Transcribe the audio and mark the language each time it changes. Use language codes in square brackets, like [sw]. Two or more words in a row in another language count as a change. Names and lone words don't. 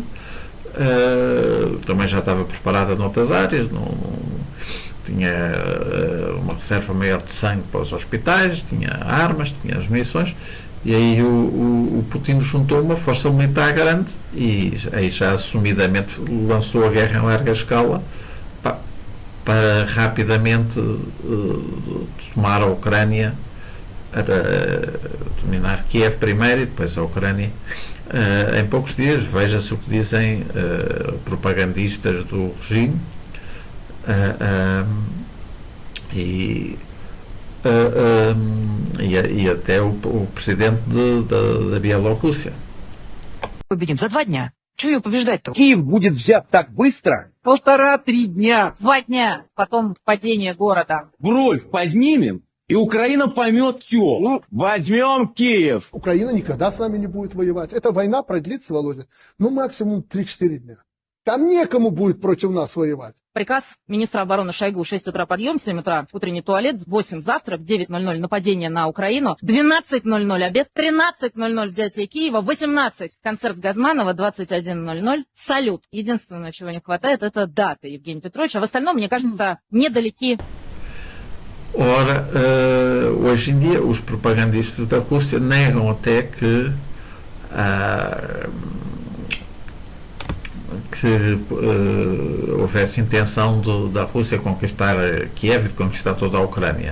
[pt] Também já estava preparada noutras áreas, tinha uma reserva maior de sangue para os hospitais, tinha armas, tinha as munições, e aí o Putin juntou uma força militar grande e aí já assumidamente lançou a guerra em larga escala para rapidamente tomar a Ucrânia, dominar Kiev primeiro e depois a Ucrânia em poucos dias. Veja-se o que dizem propagandistas do regime e até o presidente da Bielorrússia. [ru] Победим за 2 дня. Чего ее побеждать-то? Киев будет взят так быстро? 1,5-3 дня. 2 дня, потом падение города. Бровь поднимем, и Украина поймет все. Возьмем Киев. Украина никогда с нами не будет воевать. Эта война продлится, Володя, максимум 3-4 дня. Там некому будет против нас воевать. Приказ министра обороны Шойгу: 6 утра подъем, 7 утра утренний туалет, 8 завтрак, 9:00 нападение на Украину, 12:00 обед, 13:00 взятие Киева, 18 концерт Газманова, 21:00 салют. Единственное, чего не хватает, это даты, Евгений Петрович, а в остальном, мне кажется, недалеки. [pt] Ora, hoje em dia os propagandistas da Rússia negam até que houvesse intenção da Rússia conquistar Kiev e de conquistar toda a Ucrânia.